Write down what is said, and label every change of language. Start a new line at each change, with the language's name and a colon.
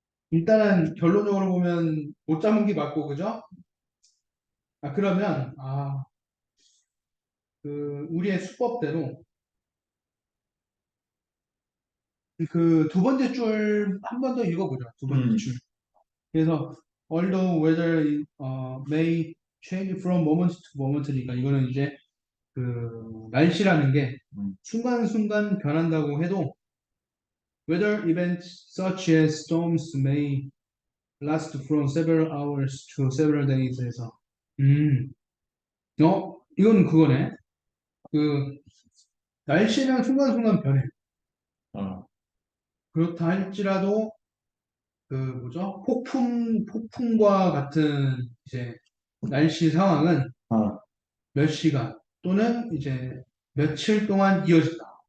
Korean: 일단은 결론적으로 보면 못 잡은 게 맞고 그죠? 그러면 우리의 수법대로 그 두 번째 줄 한 번 더 읽어보죠. 두 번째 줄. 그래서
English: although weather may change from moment to moment니까
Korean: 이거는 이제 그 날씨라는 게 음. 순간순간 변한다고 해도
English: weather events such as storms may last from several hours to several days에서
Korean: 이건 그거네. 그 날씨는 순간순간 변해. 어. 그렇다 할지라도 그 뭐죠? 폭풍과 같은 이제 날씨 상황은 어. 몇 시간 또는 이제 며칠 동안 이어진다.